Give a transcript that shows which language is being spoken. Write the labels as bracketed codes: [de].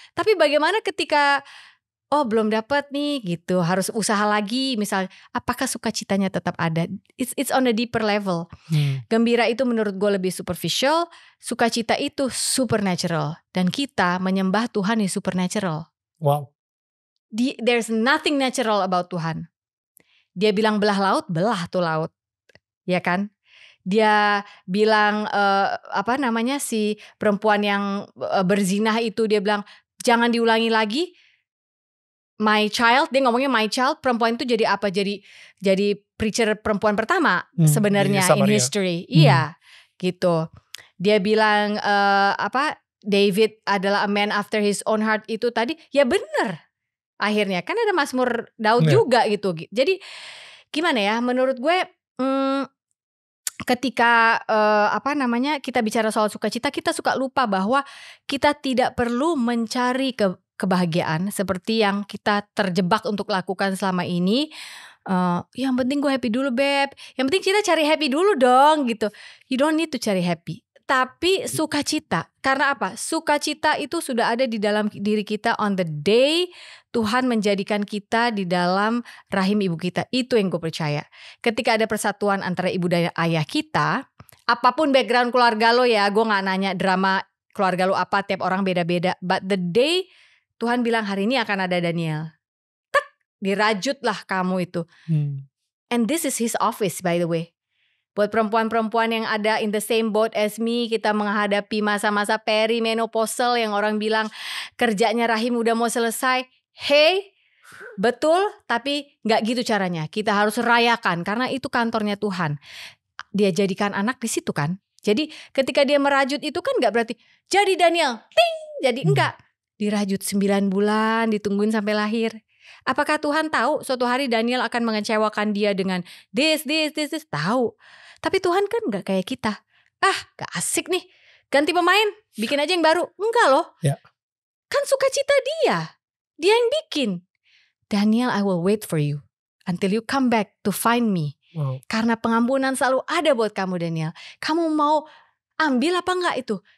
[id] Tapi bagaimana ketika belum dapat nih gitu, harus usaha lagi misalnya, apakah sukacitanya tetap ada? [en] It's on a deeper level. [id] Gembira itu menurut gue lebih superficial, sukacita itu supernatural, dan kita menyembah Tuhan yang supernatural. Wow. [en] There's nothing natural about Tuhan. [id] Dia bilang belah laut, belah tuh laut, ya kan? Dia bilang si perempuan yang berzinah itu, dia bilang jangan diulangi lagi. My child, dia ngomongnya [en] my child. [id] Perempuan itu jadi apa? Jadi preacher perempuan pertama sebenarnya [en] in history. [id] Iya, gitu. Dia bilang David adalah [en] a man after his own heart [id] itu tadi. Ya benar. Akhirnya kan ada Mazmur Daud juga gitu. Jadi gimana ya? Menurut gue ketika kita bicara soal sukacita, kita suka lupa bahwa kita tidak perlu mencari kebahagiaan seperti yang kita terjebak untuk lakukan selama ini. Yang penting gue happy dulu beb, yang penting kita cari happy dulu dong gitu. You don't need to cari happy, tapi sukacita. Karena apa? Sukacita itu sudah ada di dalam diri kita [en] on the day [id] Tuhan menjadikan kita di dalam rahim ibu kita. Itu yang gue percaya. Ketika ada persatuan antara ibu dan ayah kita, apapun background keluarga lo ya, gue gak nanya drama keluarga lo apa, tiap orang beda-beda. [en] But the day [id] Tuhan bilang hari ini akan ada Daniel, tek, dirajutlah kamu itu. [en] And this is his office by the way. [id] Buat perempuan-perempuan yang ada [en] in the same boat as me, [id] kita menghadapi masa-masa perimenopausal yang orang bilang kerjanya rahim udah mau selesai. Hey, betul, tapi gak gitu caranya. Kita harus rayakan karena itu kantornya Tuhan. Dia jadikan anak di situ kan. Jadi ketika dia merajut itu kan gak berarti jadi Daniel, ting, jadi enggak. Dirajut 9 bulan, ditungguin sampai lahir. Apakah Tuhan tahu suatu hari Daniel akan mengecewakan dia dengan this? Tahu. Tapi Tuhan kan gak kayak kita. Gak asik nih, ganti pemain, bikin aja yang baru. Enggak loh. Ya. Kan sukacita dia. Dia yang bikin. [en] Daniel, I will wait for you until you come back to find me. Wow. [id] Karena pengampunan selalu ada buat kamu Daniel. Kamu mau ambil apa enggak itu?